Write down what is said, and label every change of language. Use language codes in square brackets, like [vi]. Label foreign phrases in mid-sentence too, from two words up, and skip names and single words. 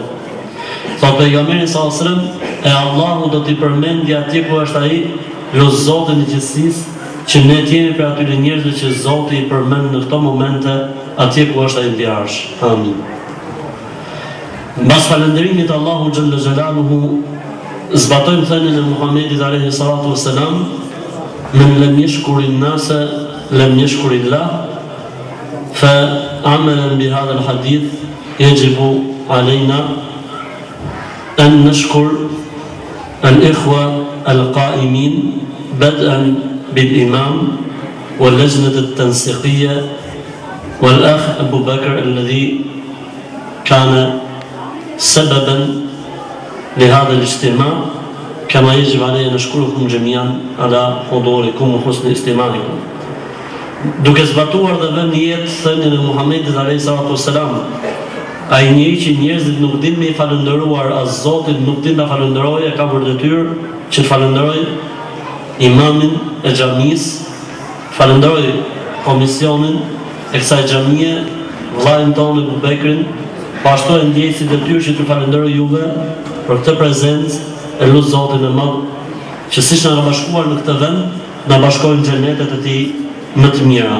[sq] Thotë pejgamberi [ar] صلى الله عليه وسلم, [sq] e Allahu do t'i përmendë atje ku është ai, lut Zotin e gjithësisë që ne të jemi për atyre njerëzve që Zoti i përmend në këto momente atje ku është ai mbi arsh. Amin. Mbas falënderimit Allahu [ar] جل جلاله, [sq] zbatojmë thënien e Muhamedit [ar] عليه الصلاة والسلام: "من لم يشكر الناس لم يشكر الله." فعملا بهذا الحديث يجب علينا أن نشكر الإخوة القائمين بدءا بالإمام واللجنة التنسيقية والأخ أبو بكر الذي كان سببا لهذا الاجتماع، كما يجب علينا نشكركم جميعا على حضوركم وحسن استماعكم. [sq] Duke zbatuar dhe vënë jetë thënien e Muhamedit [ar] عليه الصلاة والسلام, [sq] ai njeri që njerëzit nuk dinë me i falëndëruar as Zotin, nuk dinë ta falënderojë, ka për detyrë që të falënderojë imamin e xhamisë, falënderojë komisionin e kësaj xhamie, vllajën tonë Abu Bekrin, po ashtu e ndjej si detyrë që të falënderoj juve për këtë prezencë e lut Zotin e Madh që siç na ka bashkuar në këtë vend, na bashkojnë në xhenetet e tij më të mira.